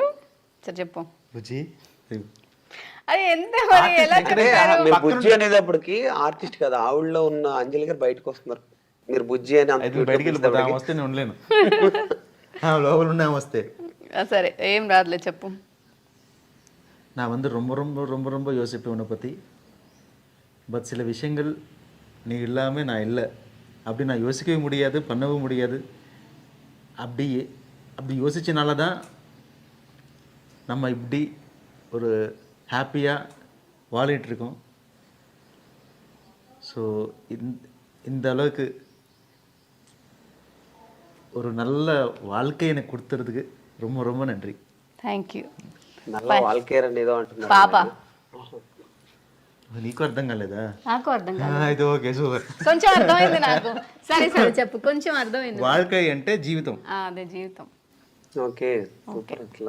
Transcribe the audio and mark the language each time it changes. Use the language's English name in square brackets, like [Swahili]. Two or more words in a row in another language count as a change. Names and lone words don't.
[Telugu] సరే చెప్పు. బుజ్జి అది ఎంత మరి ఎలా మీరు బుజ్జి అనేటప్పటికి ఆర్టిస్ట్ కదా, ఆవిడలో ఉన్న అంజలి గారు బయటకు వస్తున్నారు. మీరు బుజ్జి అని బయటికి వెళ్ళిపోతే వస్తే నేను ఉండలేను, లోపల ఉన్న వస్తే. సరే ఏం రాదులే చెప్పు. [Tamil] நான் வந்து ரொம்ப ரொம்ப ரொம்ப ரொம்ப யோசிப்பேன் உன்னை பற்றி. பட் சில விஷயங்கள் நீ இல்லாமல் நான் இல்லை அப்படி நான் யோசிக்கவே முடியாது, பண்ணவும் முடியாது. அப்படி யோசிச்சனால தான் நம்ம இப்படி ஒரு ஹாப்பியாக வாழிட்டு இருக்கோம். ஸோ இந்த அளவுக்கு ஒரு நல்ல வாழ்க்கை எனக்கு கொடுத்துறதுக்கு ரொம்ப ரொம்ப நன்றி. [English] thank you. [Telugu] నల్ల వాళ్ళకేరండి ఏదో అంటున్నారు. పాప నీకు అర్థం కాలేదా? నాకు అర్థం కాదు. ఇది ఓకే, సూపర్. కొంచెం అర్థమైంది నాకు. సరే సరే చెప్పు, కొంచెం అర్థమైంది. வாழ்க்கை అంటే జీవితం. అదే జీవితం. ఓకే సూపర్. అట్లా